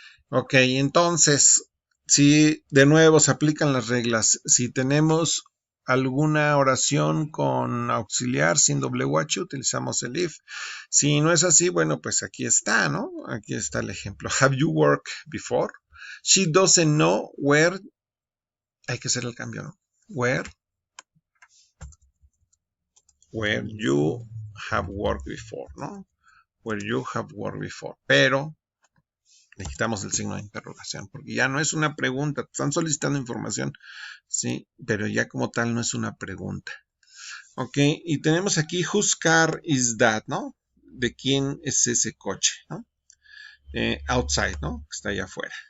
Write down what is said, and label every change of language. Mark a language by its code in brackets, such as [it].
[es] Ok, entonces, si de nuevo se aplican las reglas, si tenemos alguna oración con auxiliar sin WH, utilizamos el if. Si no es así, bueno, pues aquí está, ¿no? Aquí está el ejemplo. [en] Have you worked before? She doesn't know where. [es] Hay que hacer el cambio, [en] ¿no? Where you have worked before, ¿no? Where you have worked before. [es] Pero le quitamos el signo de interrogación, porque ya no es una pregunta, están solicitando información, sí, pero ya como tal no es una pregunta. [en] Ok, [es] y tenemos aquí, [en] whose car is that, ¿no? [es] ¿De quién es ese coche, ¿no? Outside, ¿no? Está allá afuera.